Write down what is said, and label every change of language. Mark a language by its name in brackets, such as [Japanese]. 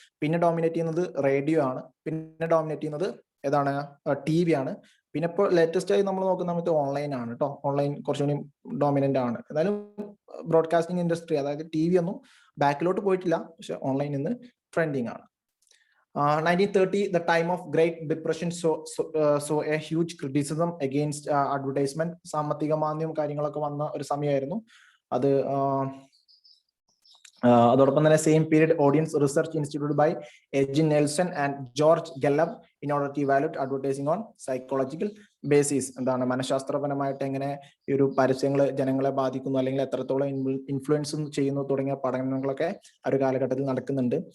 [Malayalam] പിന്നെ ഡോമിനേറ്റ് ചെയ്യുന്നത് റേഡിയോ ആണ്. പിന്നെ ഡോമിനേറ്റ് ചെയ്യുന്നത് ഏതാണ്, TV ആണ്. പിന്നെ ഇപ്പോൾ ലേറ്റസ്റ്റ് ആയി നമ്മൾ നോക്കുന്ന സമയത്ത് ഓൺലൈൻ ആണ് കേട്ടോ. ഓൺലൈൻ കുറച്ചുകൂടി ഡോമിനന്റ് ആണ്. എന്നാലും ബ്രോഡ്കാസ്റ്റിംഗ് ഇൻഡസ്ട്രി, അതായത് TV ഒന്നും ബാക്കിലോട്ട് പോയിട്ടില്ല, പക്ഷെ ഓൺലൈൻ ഇന്ന് ട്രെൻഡിങ് ആണ്. [English] 1930 the time of Great Depression saw a huge criticism against advertisement. [Malayalam] സാമ്പത്തിക മാന്ദ്യം കാര്യങ്ങളൊക്കെ വന്ന ഒരു സമയമായിരുന്നു അത്. [English] അതോടൊപ്പം തന്നെ same period audience research institute by എജിൻ Nielsen and George Gallup in order to evaluate advertising on psychological basis. [Malayalam] എന്താണ്, മനഃശാസ്ത്രപരമായിട്ട് എങ്ങനെ ഈ ഒരു പരസ്യങ്ങൾ ജനങ്ങളെ ബാധിക്കുന്നു, അല്ലെങ്കിൽ എത്രത്തോളം ഇൻഫ്ലുവൻസ് ചെയ്യുന്നു തുടങ്ങിയ പഠനങ്ങളൊക്കെ ആ ഒരു കാലഘട്ടത്തിൽ നടക്കുന്നുണ്ട്.